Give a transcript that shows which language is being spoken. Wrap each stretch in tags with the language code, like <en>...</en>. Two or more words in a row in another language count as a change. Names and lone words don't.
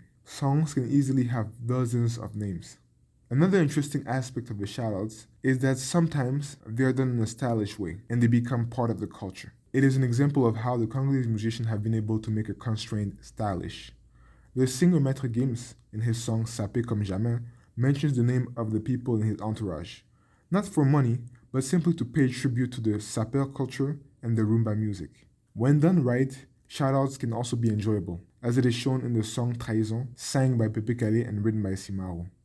<en>Songs can easily have dozens of names. Another interesting aspect of the shoutouts is that sometimes they are done in a stylish way and they become part of the culture. It is an example of how the Congolese musicians have been able to make a constraint stylish. The singer Maître Gims, in his song Sapé comme jamais, mentions the name of the people in his entourage, not for money, but simply to pay tribute to the sapeur culture and the rumba music. When done right, shoutouts can also be enjoyable, as it is shown in the song Trahison, sang by Pepe Kale and written by Simaro.</en>